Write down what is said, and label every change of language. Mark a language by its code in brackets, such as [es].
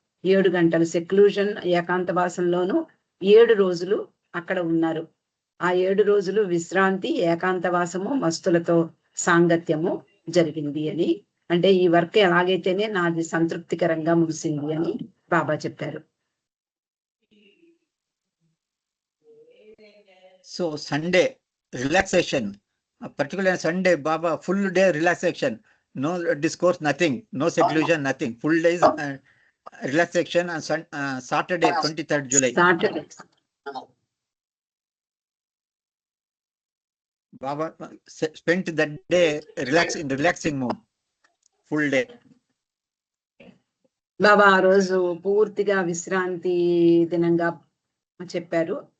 [te] 7 గంటల సెక్లూజన్ ఏకాంతవాసంలోనూ 7 రోజులు అక్కడ ఉన్నారు. ఆ 7 రోజులు విశ్రాంతి, ఏకాంతవాసము, మస్తులతో సాంగత్యము జరిగింది అని, అంటే ఈ వర్క్ ఎలాగైతేనే నాది సంతృప్తికరంగా ముగిసింది అని బాబా చెప్పారు. [en] So Sunday relaxation, particularly Sunday, Baba full day relaxation, no discourse, nothing, no seclusion, nothing. Full days relaxation on Saturday, 23rd July. Saturday. Baba spent that day in relaxing mode, full day. [te] బాబా ఆ రోజు పూర్తిగా విశ్రాంతి దినంగా చెప్పారు.